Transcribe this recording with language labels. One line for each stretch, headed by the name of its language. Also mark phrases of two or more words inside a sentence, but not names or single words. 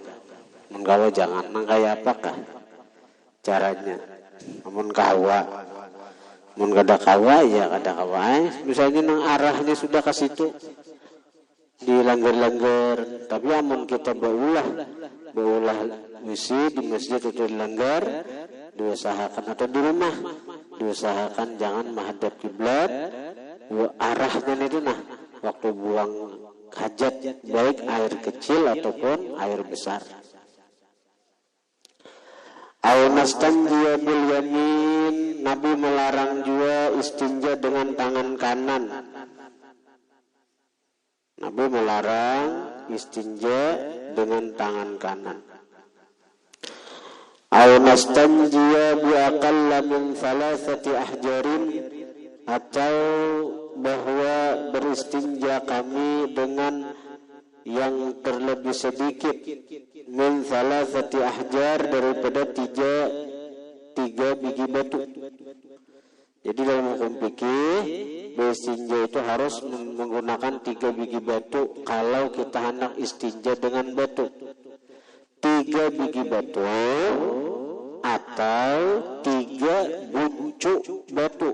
Banjar: Nang kayak apakah caranya? Mun kawa, mun kada kawa ya kada kawa. Misalnya nang arahnya sudah ke situ di langgar-langgar, tapi amun kita baulah WC di masjid atau di langgar, diusahakan, atau di rumah diusahakan jangan menghadap kiblat.
Indonesian: Arahnya itu waktu buang hajat, baik air kecil ataupun air besar.
Arabic: أو نستنجي باليمين,
Indonesian: Nabi melarang juga istinja dengan tangan kanan. Nabi melarang istinja dengan tangan kanan.
Arabic: أو نستنجي بأقل من ثلاثة أحجار,
Indonesian: atau bahwa beristinja kami dengan yang terlebih sedikit,
Arabic: من ثلاثة أحجار,
Indonesian: daripada tiga biji batu. Jadi dalam hukum fikih beristinja itu harus menggunakan 3 biji batu kalau kita hendak istinja dengan batu. 3 biji batu atau 3 buncuk batu.